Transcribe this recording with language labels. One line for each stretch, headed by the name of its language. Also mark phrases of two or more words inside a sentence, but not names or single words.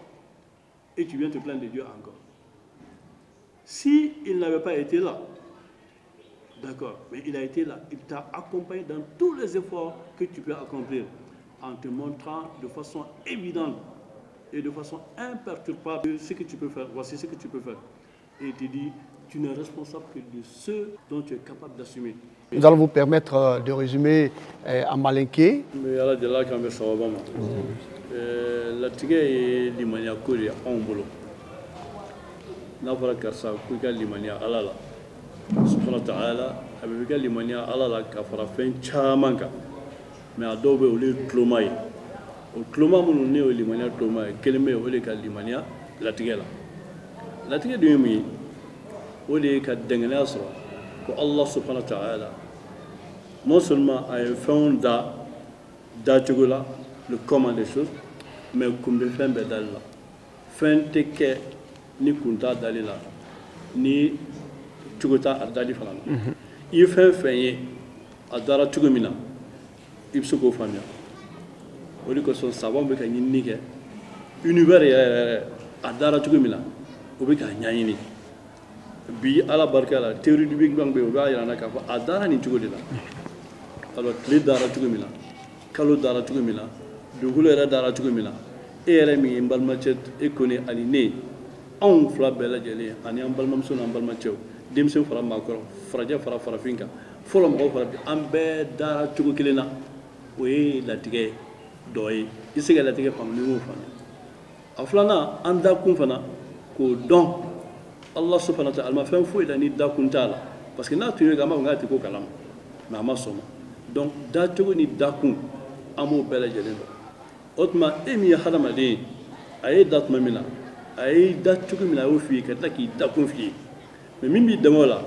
French: Et tu viens te plaindre de Dieu encore. Si il n'avait pas été là, d'accord, mais il a été là, il t'a accompagné dans tous les efforts que tu peux accomplir en te montrant de façon évidente et de façon imperturbable ce que tu peux faire. Voici ce que tu peux faire. Et il te dit, tu n'es responsable que de ce dont tu es capable d'assumer. Nous allons vous permettre de résumer en malinké.
Bambara: La tigɛ ye limaniya ko de anw bolo n'a fɔra karisa ko I ka limaniya Ala la
Arabic: subhanahu wa ta'ala
Bambara: a bɛ kɛ limaniya Ala la ka fara fɛn caman kan mais a dɔw bɛ olu ye tuloma ye o tuloma minnu ne y'o limaniya tuloma ye kelen bɛ yen o de ka limaniya latigɛ la latigɛ dun ye mun ye o de ye ka dɛngɛniya sɔrɔ ko Allah
Arabic: subhanahu wa ta'ala
French: non seulement
Bambara: a ye fɛnw da cogo la
French: le comment des choses,
Bambara: mais kun bɛ fɛn bɛɛ dali la fɛn tɛ kɛ ni kun t'a dali la ni cogo t'a dali fana la I ye fɛn fɛn ye a dara cogo min na I bɛ se k'o faamuya o de kosɔn savant bɛ ka ɲinini kɛ univers yɛrɛ a dara cogo min na o bɛ k'a ɲɛɲini bi Ala barika la
French: théorie du Big Bang
Bambara: bɛ yen o b'a yira an na k'a fɔ a dara nin cogo de la alors tile dara cogo min na kalo dara cogo min na dugukolo yɛrɛ dara cogo min na e yɛrɛ min ye n balimacɛ e kɔni ani ne anw fila bɛɛ lajɛlen ani an balimamuso n'an balimacɛw denmisɛn fara maakɔrɔ farajɛ fara farafin kan fɔlɔ mɔgɔw fara bi an bɛɛ dara cogo kelen na o ye latigɛ dɔ ye I se ka latigɛ faamu ni m'o faamu a filanan an dakun fana k'o dɔn Allah
Arabic: subhanahu wa ta'ala
Bambara: ma fɛn foyi la ni dakun t'a la
French: parce que
Bambara: n'a tun ye k'a ma fɔ k'a tɛ ko kalama mais a ma sɔn ma donc dacogo ni dakun an b'o bɛɛ lajɛlen dɔn o tuma e min ye hadamaden ye a ye da tuma min na a ye da cogo min na a y'o f'i ye ka tila k'i dakun f'i ye mais min b'i dɛmɛ o la